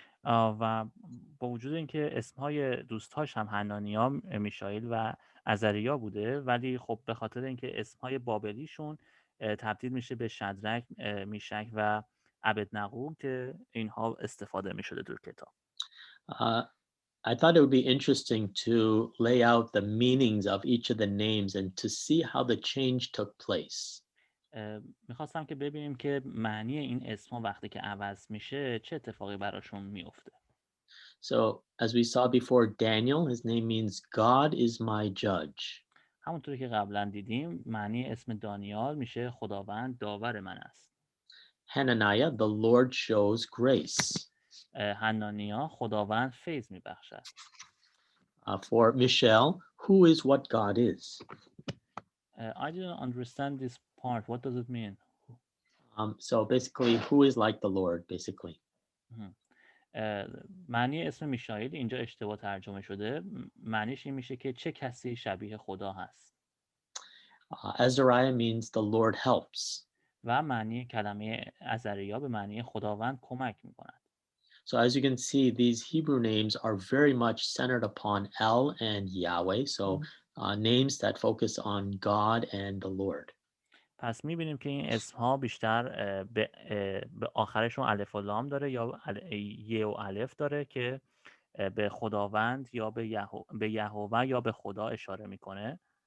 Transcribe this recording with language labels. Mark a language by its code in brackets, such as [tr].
[fa] و با وجود اینکه اسمهای دوستاش هم حنانیا، میشائیل و عزریا بوده، ولی خب به خاطر اینکه اسمهای بابلیشون تبدیل میشه به شدرک، میشک و عبدنغو که اینها استفاده میشده در کتاب. [en] Uh, I thought it would be interesting to lay out the meanings of each of the names and to see how the change took place. [fa] میخواستم که ببینیم که معنی این اسمها وقتی که عوض میشه چه اتفاقی براشون میفته. [en] So, as we saw before, Daniel, his name means God is my judge. [fa] همونطوری که قبلا دیدیم معنی اسم دانیال میشه خداوند داور من است. [en] Hananiah, the Lord shows grace. [fa] حنانیا، خداوند فیض میبخشد. [en] For Michelle, who is what God is. I didn't understand this part. What does it mean? So basically, who is like the Lord, basically. [fa] معنی اسم میشائیل اینجا اشتباه ترجمه شده. معنیش این میشه که چه کسی شبیه خدا هست. [en] Azariah means the Lord helps. [fa] و معنی کلمه عزریا به معنی خداوند کمک میکند. [en] So as you can see, these Hebrew names are very much centered upon El and Yahweh. So names that focus on God and the Lord. [fa] پس می‌بینیم که این اسم‌ها بیشتر به آخرشون الف و لام داره یا ی و الف داره که به خداوند یا به یهوه یا به خدا اشاره میکنه.